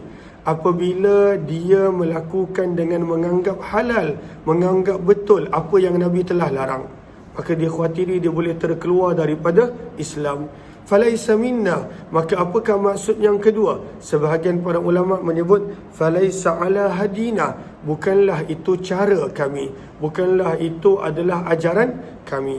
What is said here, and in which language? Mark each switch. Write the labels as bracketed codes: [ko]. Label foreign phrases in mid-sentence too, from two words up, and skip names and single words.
[ms] Apabila dia melakukan dengan menganggap halal, menganggap betul apa yang Nabi telah larang, maka dia khawatiri dia boleh terkeluar daripada Islam. [ar] فليس منا, [ms] maka apakah maksud yang kedua? Sebahagian para ulama menyebut [ar] فليس على هدينا, [ms] bukanlah itu cara kami, bukanlah itu adalah ajaran kami.